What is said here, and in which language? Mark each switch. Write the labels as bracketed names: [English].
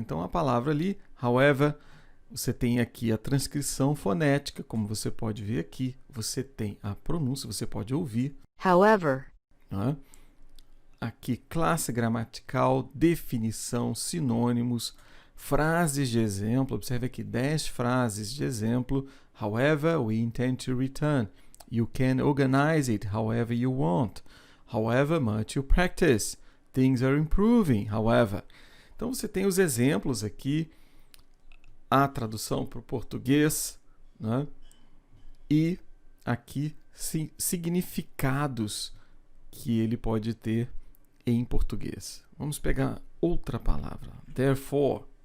[Portuguese] Então, a palavra ali, however, você tem aqui a transcrição fonética, como você pode ver aqui. Você tem a pronúncia, você pode ouvir. [English] However. [Portuguese] Né? Aqui, classe gramatical, definição, sinônimos, frases de exemplo. Observe aqui 10 frases de exemplo. [English] However, we intend to return. You can organize it however you want. However much you practice. Things are improving, however. [Portuguese] Então, você tem os exemplos aqui, a tradução para o português, né? E aqui significados que ele pode ter em português. Vamos pegar outra palavra. Therefore.